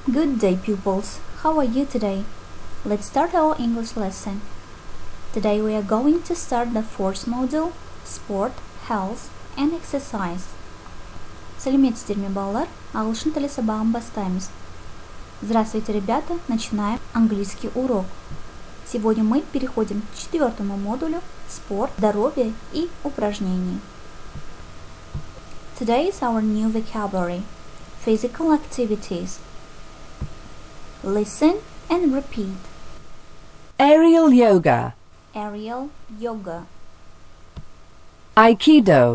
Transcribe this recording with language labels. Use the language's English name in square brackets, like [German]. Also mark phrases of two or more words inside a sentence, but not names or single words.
[English] Good day, pupils. How are you today? Let's start our English lesson. Today we are going to start the fourth module, Sport, Health and Exercise. [Kazakh] Сәлеметсіздер ме, балалар? Ағылшын тілі сабағын бастаймыз. [Russian] Здравствуйте, ребята! Начинаем английский урок. Сегодня мы переходим к четвертому модулю Спорт, здоровье и упражнения. [English] Today is our new vocabulary, physical activities. Listen and repeat. Aerial yoga, Aerial yoga, Aikido,